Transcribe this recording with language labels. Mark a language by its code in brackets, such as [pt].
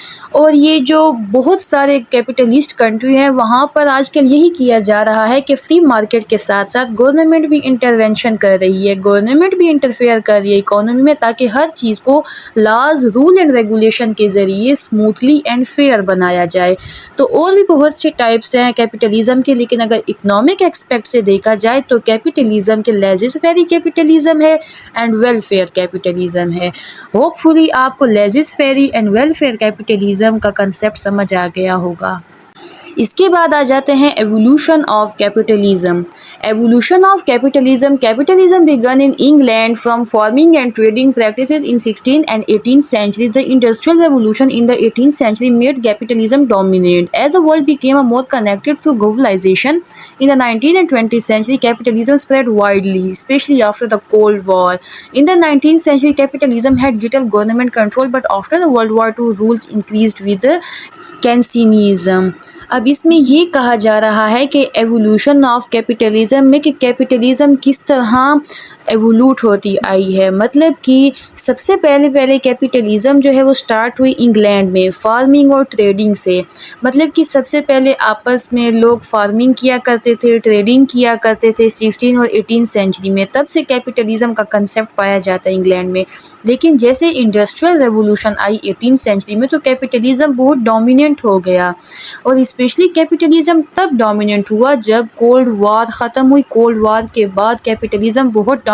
[ur] اور یہ جو بہت سارے کیپٹلسٹ کنٹری ہیں وہاں پر آج کل یہی کیا جا رہا ہے کہ فری مارکیٹ کے ساتھ ساتھ گورنمنٹ بھی انٹرونشن کر رہی ہے، گورنمنٹ بھی انٹرفیئر کر رہی ہے اکانومی میں، تاکہ ہر چیز کو لاز، رول اینڈ ریگولیشن کے ذریعے اسموتھلی اینڈ فیئر بنایا جائے۔ تو اور بھی بہت سے ٹائپس ہیں کیپٹلزم کے، لیکن اگر اکنامک ایسپیکٹ سے دیکھا جائے تو کیپٹلزم کے لیزز فیری کیپٹلزم ہے اینڈ ویلفیئر کیپٹلزم ہے۔ ہوپ فلی آپ کو لیزز فیری اینڈ ویلفیئر کیپٹلزم کا کنسیپٹ سمجھ آ گیا ہوگا۔ اس کے بعد آ جاتے ہیں evolution of capitalism. Evolution of capitalism. [en] Capitalism began in England from farming and trading practices in 16th and 18th centuries. The Industrial Revolution in the 18th century made capitalism dominant. As the world became more connected through globalization, in the 19th and 20th century, capitalism spread widely, especially after the Cold War. In the 19th century, capitalism had little government control, but after the World War II, rules increased with Keynesianism. [ur] اب اس میں یہ کہا جا رہا ہے کہ evolution of capitalism میں کہ کیپٹلزم کس طرح ایوولوٹ ہوتی آئی ہے، مطلب کہ سب سے پہلے کیپٹلزم جو ہے وہ سٹارٹ ہوئی انگلینڈ میں فارمنگ اور ٹریڈنگ سے، مطلب کہ سب سے پہلے آپس میں لوگ فارمنگ کیا کرتے تھے، ٹریڈنگ کیا کرتے تھے 16 اور 18 سینچری میں، تب سے کیپٹلزم کا کنسیپٹ پایا جاتا ہے انگلینڈ میں۔ لیکن جیسے انڈسٹریل ریولوشن آئی 18 سینچری میں تو کیپٹلزم بہت ڈومیننٹ ہو گیا، اور اسپیشلی کیپٹلزم تب ڈومیننٹ ہوا جب کولڈ وار ختم ہوئی۔ کولڈ وار کے بعد کیپٹلزم بہت